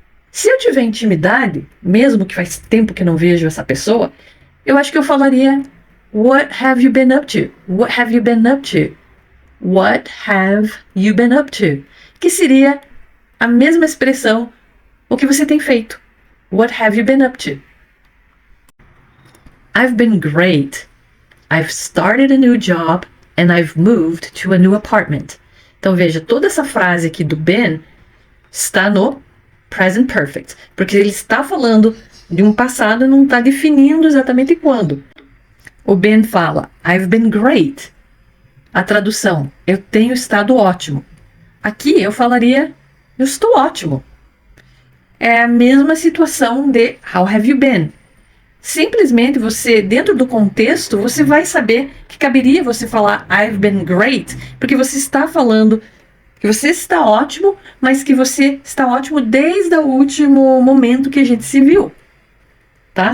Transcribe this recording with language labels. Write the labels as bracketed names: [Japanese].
[Portuguese] Se eu tiver intimidade, mesmo que faz tempo que não vejo essa pessoa, eu acho que eu falaria [English] what have you been up to? What have you been up to? What have you been up to? [Portuguese] Que seria a mesma expressão, o que você tem feito. [English] What have you been up to? I've been great. I've started a new job and I've moved to a new apartment. [Portuguese] Então veja, toda essa frase aqui do been está no Present Perfect, porque ele está falando de um passado e não está definindo exatamente quando. O been fala, [English] I've been great. [Portuguese] A tradução, eu tenho estado ótimo. Aqui eu falaria, eu estou ótimo. É a mesma situação de [English] how have you been? [Portuguese] Simplesmente você, dentro do contexto, você vai saber que caberia você falar [English] I've been great, [Portuguese] porque você está falando que você está ótimo, mas que você está ótimo desde o último momento que a gente se viu. Tá?